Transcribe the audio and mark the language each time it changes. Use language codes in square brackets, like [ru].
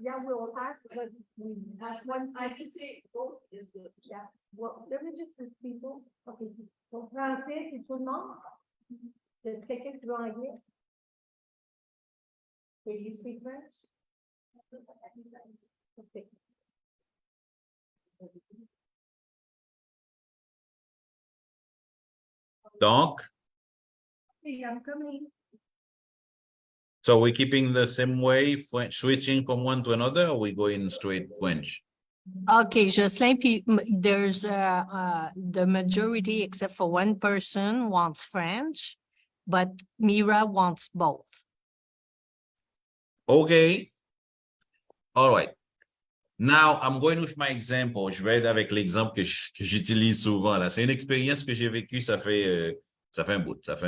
[en] Yeah, we'll ask, but we have one. I can say both is good. Yeah, well, let me just read people. [fr] Okay, so français, c'est tout le monde? [en] There's [fr] quelqu'un qui veut anglais? [en] Will you speak French? Okay. [fr] Donc, [en] Hey, I'm coming. so we're keeping the same way, switching from one to another, or we going straight French? Okay, Jocelyn, there's the majority, except for one person, wants French, but Mira wants both. Okay. All right. Now, I'm going with my example. [fr] Je vais être avec l'exemple que j'utilise souvent. Là, c'est une expérience que j'ai vécue, ça fait un bout.